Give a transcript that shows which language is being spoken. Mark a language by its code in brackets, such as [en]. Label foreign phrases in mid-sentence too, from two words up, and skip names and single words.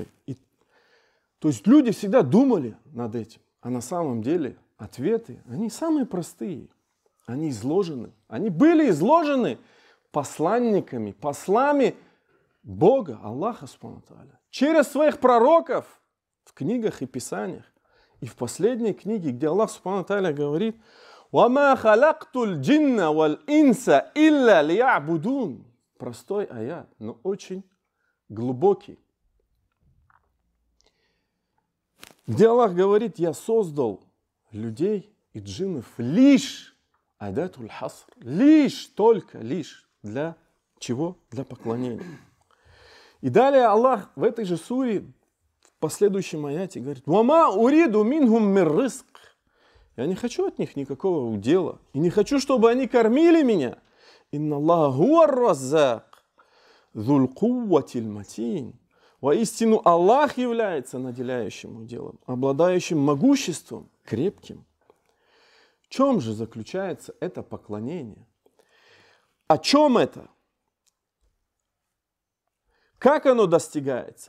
[ru] То есть люди всегда думали над этим, а на самом деле ответы, они самые простые, они изложены, они были изложены посланниками, послами Бога, [ar] الله سبحانه وتعالى, [ru] через своих пророков в книгах и писаниях. И в последней книге, где Аллах [ar] سبحانه وتعالى [ru] говорит: [ar] «وما خلقت الجن والإنس إلا ليعبدون». [ru] Простой аят, но очень глубокий. Где Аллах говорит: я создал людей и джиннов лишь, [ar] أداة الحصر, [ru] лишь, только лишь. Для чего? Для поклонения. И далее Аллах в этой же суре, в последующем аяте говорит: [ar] «وما أريد منهم من رزق». [ru] Я не хочу от них никакого удела. И не хочу, чтобы они кормили меня. [ar] إن الله هو الرزاق. ذو القوة المتين. [ru] Воистину Аллах является наделяющим уделом, обладающим могуществом, крепким. В чем же заключается это поклонение? О чем это? Как оно достигается?